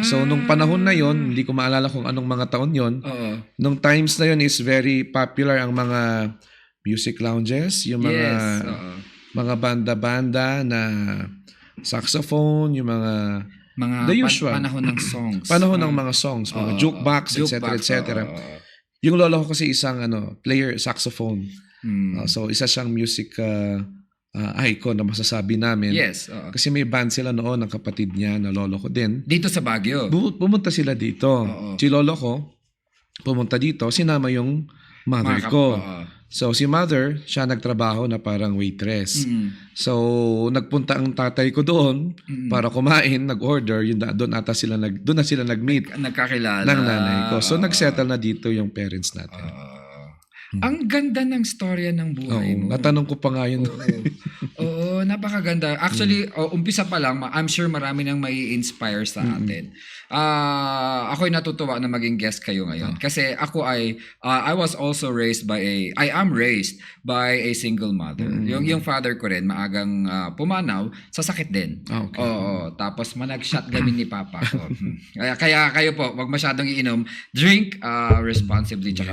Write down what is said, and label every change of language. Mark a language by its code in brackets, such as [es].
[tl] So, nung panahon na yon, hindi ko maalala kung anong mga taon yon. Oo. Nung times na yon is very popular ang mga music lounges, yung mga Yes. Oo. mga banda-banda na saxophone, yung mga Mga [en] the usual. [tl] panahon ng songs. panahon ng mga songs, mga Oo. jukebox, etc., Jukebox, etc. oo. Yung lolo ko kasi isang player saxophone. Hmm. So isa siyang music icon na masasabi namin. Yes. Oo. Kasi may band sila noon ng kapatid niya na lolo ko din. Dito sa Baguio. Pumunta sila dito. Oo. Si lolo ko pumunta dito, sinama yung mother ko. Oo. So si mother, siya nagtrabaho na parang waitress. So nagpunta ang tatay ko doon para kumain, nag-order, doon na sila nag-meet Nagkakilala. ng nanay ko. So Oo. nagsettle na dito yung parents natin. Ang ganda ng storya ng buhay Oo, mo. natanong ko pa nga yun. Oo, napakaganda. Actually, umpisa pa lang, [en] I'm sure [tl] marami nang mai-inspire sa atin. Ako'y natutuwa na maging guest kayo ngayon. Kasi ako [en] I was also raised by I am raised by a single mother. [tl] Yung father ko rin, maagang pumanaw, sa sakit din. Okay. Oo, tapos manag-shotgunin ni Papa ko. Kaya kayo po, wag masyadong iinom. [en] Drink responsibly tsaka